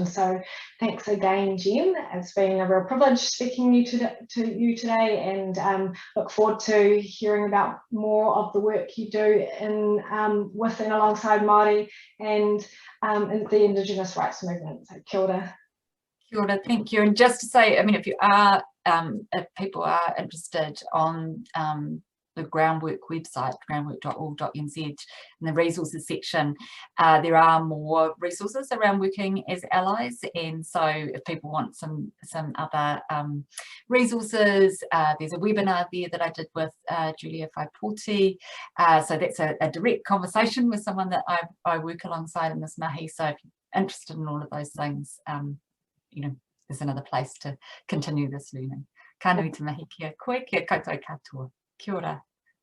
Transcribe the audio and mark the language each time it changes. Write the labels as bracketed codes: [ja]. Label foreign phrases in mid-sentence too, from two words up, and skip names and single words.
[en] So thanks again, Jen. It's been a real privilege speaking to you today, and look forward to hearing about more of the work you do with and alongside Māori and in the Indigenous rights movement. [mi] So kia ora. Kia ora, [en] thank you. And just to say, if people are interested on the Groundwork website, groundwork.org.nz, in the resources section, there are more resources around working as allies. And so if people want some other resources, there's a webinar there that I did with Julia Whaipote. So that's a direct conversation with someone that I work alongside in this mahi. So if you're interested in all of those things, there's another place to continue this learning. [mi] Ka nui te mahi kia koe, kia koutou katoa. Kia ora.